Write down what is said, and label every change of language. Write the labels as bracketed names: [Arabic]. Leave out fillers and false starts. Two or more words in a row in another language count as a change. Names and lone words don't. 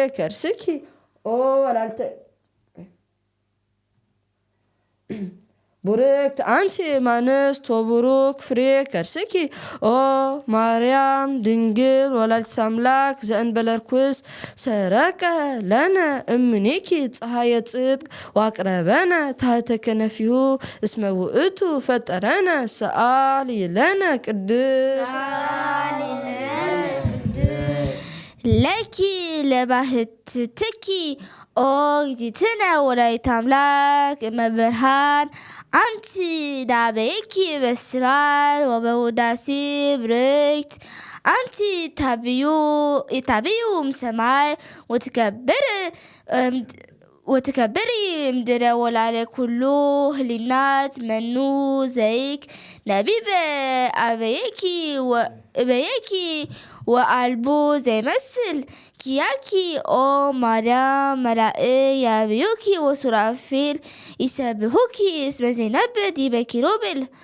[Geez] ከርስኪ ኦ ቡርክት አንቲ እማንስት ወቡሩክ ፍሬ ከርስኪ ኦ ማርያም ድንግል ወላዲተ አምላክ ዘእንበለ ርኩስ ሰረቀ ለነ እምኔኪ ፀሐየ ጽድቅ ዋቅረበነ ታሕተ ከነፊሁ እስመ ውእቱ ፈጠረነ ሰአሊ ለነ ቅድስት ለኪ ለባህትትኪ ኦ እግዝእትነ ወላዲተ አምላክ እመብርሃን አንቲ ዳበይኪ በስብሐት ወበውዳሴ ብርክት አንቲ ታብዩ እምሰማይ ወትከብሪ እምድረ ወላለ ኩሉ ህሊናት መኑ ዘይክ ነቢበ አበየኪ ወአልቦ ዘይመስል ኪያኪ ኦ ማርያም መላእ ያብዩኪ ወሱራፌል ይሰብሁኪ እስመ ዘይነብር ዲበ ኪሩቤል